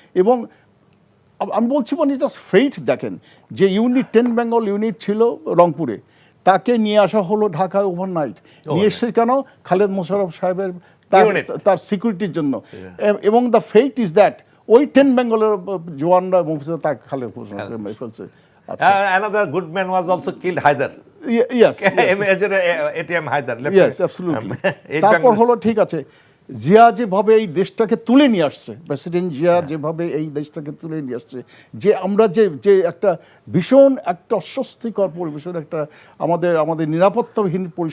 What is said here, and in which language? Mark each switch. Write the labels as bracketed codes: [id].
[bn] এবং আমি বলছি মানে জাস্ট ফেট দেখেন, যে ইউনিট 10 বেঙ্গল ইউনিট ছিল রংপুরে, তাকে নিয়ে আসা হলো ঢাকায় ওভারনাইট। নিয়ে এসে কেন? খালেদ মোশাররফ সাহেবের তার সিকিউরিটির জন্য। এবং [en] the fate is that [bn] ওই 10 বেঙ্গলের জওয়ানরা তাকে খালেদ মোশাররফ মেরে ফেলছে। [en] Another good man was also killed, Haider. Yes. ATM Haider. Yes, absolutely. [bn] তারপর হলো ঠিক আছে, জিয়া যেভাবে এই দেশটাকে তুলে নিয়ে আসছে, প্রেসিডেন্ট জিয়া যেভাবে এই দেশটাকে তুলে নিয়ে আসছে, যে আমরা যে একটা ভীষণ একটা অস্বস্তিকর পরিবেশের একটা আমাদের নিরাপত্তাহীন